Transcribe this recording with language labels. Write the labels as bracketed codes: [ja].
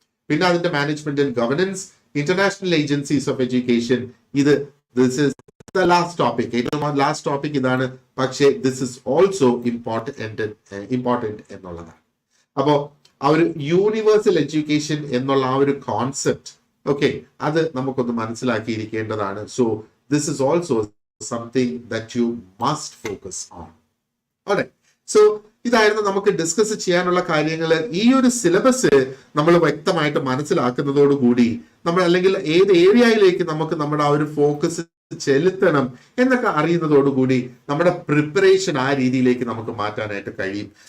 [ml] പിന്നെ അതിന്റെ [en] management and governance, international agencies of education, this is the last topic, [ml] ഏറ്റവും last topic ഇതാണ്. [en] പക്ഷേ this is also important [ml] എന്നുള്ളതാണ്. അപ്പോ ആ ഒരു യൂണിവേഴ്സൽ എഡ്യൂക്കേഷൻ എന്നുള്ള ആ ഒരു കോൺസെപ്റ്റ്, ഓക്കെ, അത് നമുക്കൊന്ന് മനസ്സിലാക്കിയിരിക്കേണ്ടതാണ്. [en] So this is also something that you must focus on. Alright. [ml] So ഇതായിരുന്നു നമുക്ക് ഡിസ്കസ് ചെയ്യാനുള്ള കാര്യങ്ങൾ. ഈ ഒരു സിലബസ് നമ്മൾ വ്യക്തമായിട്ട് മനസ്സിലാക്കുന്നതോടുകൂടി നമ്മൾ അല്ലെങ്കിൽ ഏത് ഏരിയയിലേക്ക് നമുക്ക് നമ്മുടെ ആ ഒരു ഫോക്കസ് ചെലുത്തണം എന്നൊക്കെ അറിയുന്നതോടുകൂടി നമ്മുടെ പ്രിപ്പറേഷൻ ആ രീതിയിലേക്ക് നമുക്ക് മാറ്റാനായിട്ട് കഴിയും.